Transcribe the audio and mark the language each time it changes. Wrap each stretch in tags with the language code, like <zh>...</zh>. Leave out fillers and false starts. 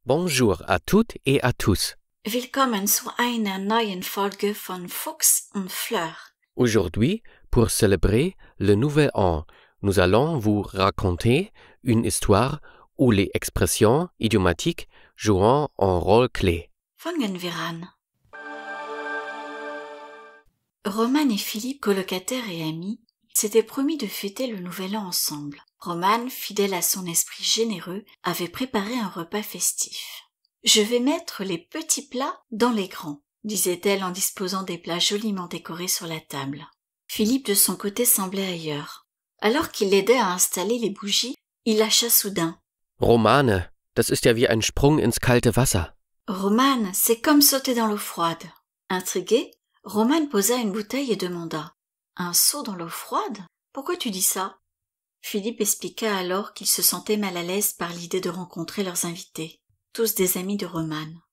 <fr>Bonjour à toutes et à tous.</fr> <de>Willkommen zu einer neuen Folge von Fuchs und Fleur.</de> <fr>Aujourd'hui, pour célébrer le nouvel an, nous allons vous raconter une histoire où les expressions idiomatiques jouent un rôle clé.</fr> <de>Fangen wir an.</de> <fr>Roman et Philippe, colocataires et amis, s'étaient promis de fêter le nouvel an ensemble. Roman, fidèle à son esprit généreux, avait préparé un repas festif. « Je vais mettre les petits plats dans les grands », disait-elle en disposant des plats joliment décorés sur la table. Philippe, de son côté, semblait ailleurs. Alors qu'il l'aidait à installer les bougies, il lâcha soudain.</fr> <de>« Romane, das ist ja wie ein Sprung ins kalte Wasser. »</de> <fr>« Roman, c'est comme sauter dans l'eau froide. » Intrigué, Roman posa une bouteille et demanda. « Un saut dans l'eau froide ? Pourquoi tu dis ça ?» Philippe expliqua alors qu'il se sentait mal à l'aise par l'idée de rencontrer leurs invités, tous des amis de Roman.</fr>